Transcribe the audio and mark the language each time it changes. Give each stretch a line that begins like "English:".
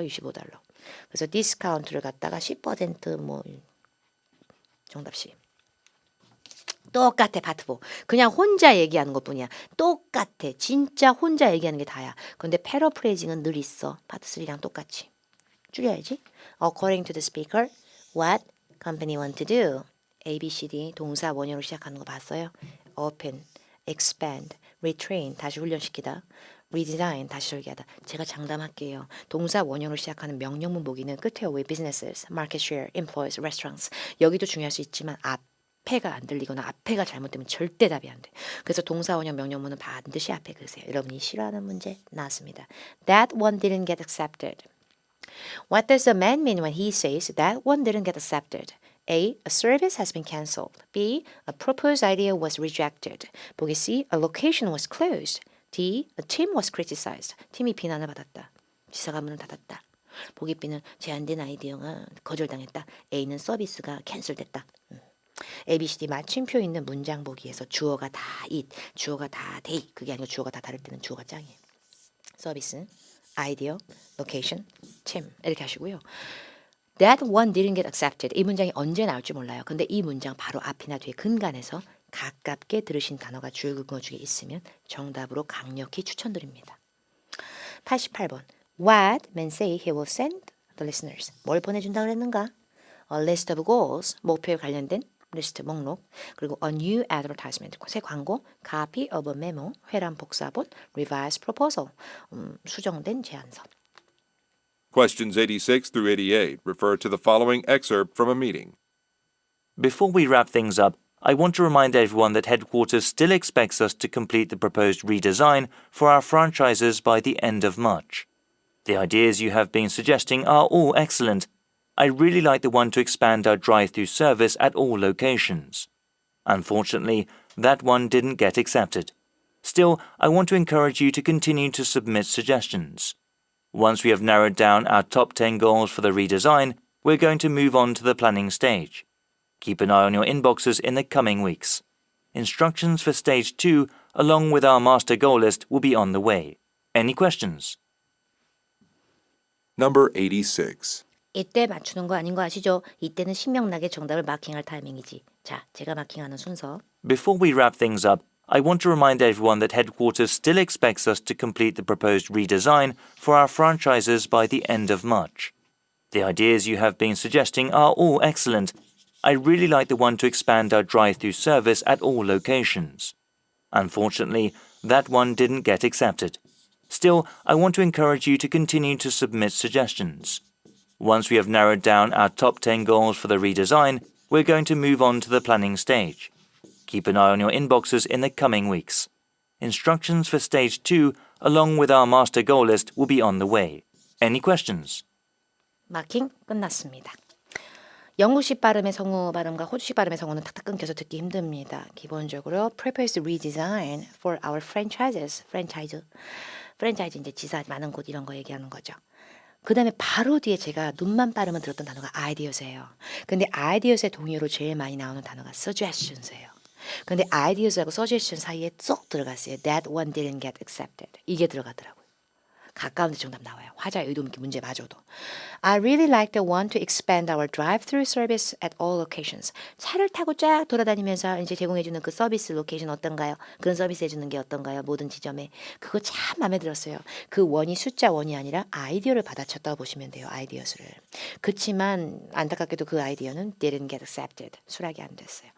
English: $25.
Korean: 그래서 디스카운트를 갖다가 10% 정답 C. 똑같아 파트보. 그냥 혼자 얘기하는 것뿐이야. 똑같아. 진짜 혼자 얘기하는 게 다야. 근데 패러프레이징은 늘 있어. 파트 3랑 똑같이. 줄여야지.
English: According to the speaker, what company want to do?
Korean: A, B, C, D 동사 원형으로 시작하는 거 봤어요?
English: Open, expand, retrain
Korean: 다시 훈련시키다, redesign 다시 설계하다. 제가 장담할게요. 동사 원형으로 시작하는 명령문 보기는 끝에 with businesses, market share, employees, restaurants 여기도 중요할 수 있지만 앞에가 안 들리거나 앞에가 잘못되면 절대 답이 안 돼. 그래서 동사 원형 명령문은 반드시 앞에 그으세요. 여러분이 싫어하는 문제 나왔습니다.
English: That one didn't get accepted. What does the man mean when he says that one didn't get accepted? A. A service has been cancelled. B. A proposed idea was rejected.
Korean: 보기
English: C. A location was closed. D. A team was criticized.
Korean: 팀이 비난을 받았다. 지사가 문을 닫았다. 보기 B는 제안된 아이디어가 거절당했다. A는 서비스가 캔슬됐다. A, B, C, D 맞춤표 있는 문장 보기에서 주어가 다 it, 주어가 다 they 그게 아니고 주어가 다 다를 때는 주어가 짱이에요. 서비스, 아이디어, 로케이션, 팀 이렇게 하시고요.
English: That one didn't get accepted.
Korean: 이 문장이 언제 나올지 몰라요. 근데 이 문장 바로 앞이나 뒤에 근간에서 가깝게 들으신 단어가 줄 그어 중에 있으면 정답으로 강력히 추천드립니다. 88번.
English: What man say he will send the listeners.
Korean: 뭘 보내준다 그랬는가?
English: A list of goals.
Korean: 목표에 관련된 리스트 목록. 그리고
English: a new advertisement.
Korean: 새 광고.
English: Copy of a memo.
Korean: 회람 복사본.
English: Revised proposal.
Korean: 수정된 제안서.
English: Questions 86 through 88 refer to the following excerpt from a meeting. Before we wrap things up, I want to remind everyone that headquarters still expects us to complete the proposed redesign for our franchises by the end of March. The ideas you have been suggesting are all excellent. I really like the one to expand our drive-through service at all locations. Unfortunately, that one didn't get accepted. Still, I want to encourage you to continue to submit suggestions. Once we have narrowed down our top 10 goals for the redesign, we're going to move on to the planning stage. Keep an eye on your inboxes in the coming weeks. Instructions for Stage 2, along with our master goal list, will be on the way. Any questions? Number 86.
Korean: 이때 맞추는 거 아닌 거 아시죠? 이때는 신명나게 정답을 마킹할 타이밍이지. 자, 제가 마킹하는 순서.
English: Before we wrap things up, I want to remind everyone that headquarters still expects us to complete the proposed redesign for our franchises by the end of March. The ideas you have been suggesting are all excellent. I really like the one to expand our drive-through service at all locations. Unfortunately, that one didn't get accepted. Still, I want to encourage you to continue to submit suggestions. Once we have narrowed down our top 10 goals for the redesign, we're going to move on to the planning stage. Keep an eye on your inboxes in the coming weeks. Instructions for Stage 2, along with our master goal list, will be on the way. Any questions?
Korean: 마킹 끝났습니다. 영국식 발음의 성우 발음과 호주식 발음의 성우는 탁탁 끊겨서 듣기 힘듭니다.
English: 기본적으로 proposed redesign for our franchises.
Korean: 프랜차이즈 이제 지사 많은 곳 이런 거 얘기하는 거죠. 그 다음에 바로 뒤에 제가 눈만 빠르면 들었던 단어가 ideas예요. 근데 ideas의 동의어로 제일 많이 나오는 단어가 suggestions예요. 근데 ideas하고 suggestion 사이에 쏙 들어갔어요.
English: That one didn't get accepted.
Korean: 이게 들어가더라고요. 가까운 데 정답 나와요. 화자 의도 있게 문제 맞아도.
English: I really like the one to expand our drive-through service at all locations.
Korean: 차를 타고 쫙 돌아다니면서 이제 제공해주는 그 서비스 로케이션 어떤가요? 그런 서비스 해주는 게 어떤가요? 모든 지점에. 그거 참 마음에 들었어요. 그 원이 숫자 원이 아니라 아이디어를 받아쳤다고 보시면 돼요. 아이디어스를. 그렇지만 안타깝게도 그 아이디어는
English: didn't get accepted.
Korean: 수락이 안 됐어요.